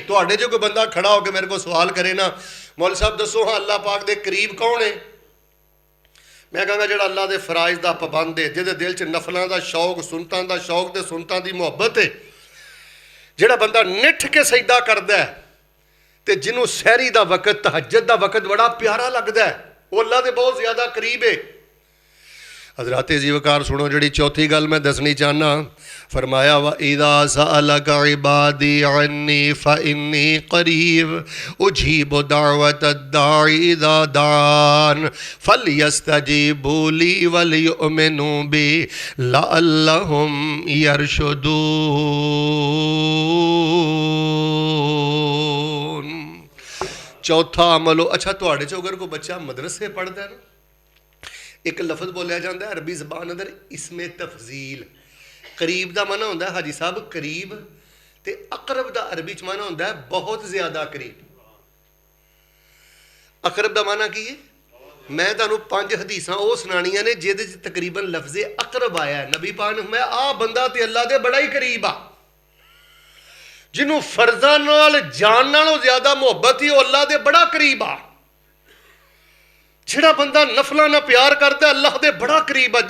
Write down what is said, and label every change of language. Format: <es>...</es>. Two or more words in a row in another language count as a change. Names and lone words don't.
<pa>ਤੁਹਾਡੇ ਜੋ ਕੋਈ ਬੰਦਾ ਖੜ੍ਹਾ ਹੋਕਰ ਮੇਰੇ ਕੋ ਸਵਾਲ ਕਰੇ ਨਾ, ਮੌਲਵੀ ਸਾਹਬ ਦੱਸੋ ਹਾਂ ਅੱਲ੍ਹਾ ਪਾਕ ਦੇ ਕਰੀਬ ਕੌਣ ਹੈ, ਮੈਂ ਕਹੂੰਗਾ ਜਿਹੜਾ ਅੱਲ੍ਹਾ ਦੇ ਫ਼ਰਾਇਜ਼ ਦਾ ਪਾਬੰਦ ਹੈ, ਜਿਹਦੇ ਦਿਲ ਚ ਨਫ਼ਲੋਂ ਕਾ ਸ਼ੌਕ, ਸੁੰਨਤਾਂ ਦਾ ਸ਼ੌਕ ਤੇ ਸੁੰਨਤਾਂ ਦੀ ਮੁਹੱਬਤ ਹੈ, ਜਿਹੜਾ ਬੰਦਾ ਨਿੱਠ ਕੇ ਸਜਦਾ ਕਰਦਾ ਹੈ ਤੇ ਜਿਨ੍ਹੋਂ ਸਹਰੀ ਦਾ ਵਕਤ, ਤਹੱਜੁਦ ਦਾ ਵਕਤ ਬੜਾ ਪਿਆਰਾ ਲਗਦਾ ਹੈ, ਵੋ ਅੱਲ੍ਹਾ ਦੇ ਬਹੁਤ ਜ਼ਿਆਦਾ ਕਰੀਬ ਹੈ। ਹਜ਼ਰਾਤ ਜੀਵਕਾਰ ਸੁਣੋ, ਜਿਹੜੀ ਚੌਥੀ ਗੱਲ ਮੈਂ ਦੱਸਣੀ ਚਾਹਨਾ, ਫ਼ਰਮਾਇਆ</pa> <ar>وإذا سألك عبادي عني فإني قريب أجيب دعوة الداع إذا دعان فليستجيبوا لي وليؤمنوا بي لعلهم يرشدون.</ar> <pa>ਚੌਥਾ ਅਮਲ। ਅੱਛਾ, ਤੁਹਾਡੇ ਚੋ ਅਗਰ ਕੋਈ ਬੱਚਾ ਮਦਰਸੇ ਪੜ੍ਹਦਾ ਹੈ ਨਾ, ਏਕ ਲਫ਼ਜ਼ ਬੋਲਿਆ ਜਾਤਾ ਹੈ ਅਰਬੀ ਜ਼ਬਾਨ ਅੰਦਰ, ਇਸਮੇਂ ਤਫ਼ਜ਼ੀਲ। ਕਰੀਬ ਕਾ ਮਾਨਾ ਹੋਂਦਾ ਹੈ ਹਾਜੀ ਸਾਹਬ ਕਰੀਬ, ਤੇ ਅਕਰਬ ਕਾ ਅਰਬੀ ਚ ਮਾਨਾ ਹੋਂਦਾ ਹੈ ਬਹੁਤ ਜ਼ਿਆਦਾ ਕਰੀਬ। ਅਕਰਬ ਕਾ ਮਾਨਾ ਕੀ ਹੈ? ਮੈਂ ਤੁਹਾਨੂੰ 5 ਹਦੀਸਾਂ ਵੋ ਸੁਣਾਨੀਆਂ ਨੇ ਜਿਹਦੇ ਚ ਤਕਰੀਬਨ ਲਫ਼ਜ਼ੇ ਅਕਰਬ ਆਇਆ ਹੈ। ਨਬੀ ਪਾਕ ਨੇ ਫ਼ਰਮਾਇਆ ਆ ਬੰਦਾ ਤੇ ਅੱਲ੍ਹਾ ਦੇ ਬੜਾ ਹੀ ਕਰੀਬ ਆ, ਜਿਨ੍ਹੋਂ ਫ਼ਰਜ਼ਾਂ ਨਾਲ ਜਾਨ ਨਾਲੋਂ ਜ਼ਿਆਦਾ ਮੁਹੱਬਤ ਹੀ, ਵੋ ਅੱਲ੍ਹਾ ਦੇ ਬੜਾ ਕਰੀਬ ਆ। ਜਿਹੜਾ ਬੰਦਾ ਨਫ਼ਲੋਂ ਨਾਲ ਪਿਆਰ ਕਰਤਾ ਅੱਲ੍ਹਾ ਦੇ ਬੜਾ ਕਰੀਬ ਆ।</pa>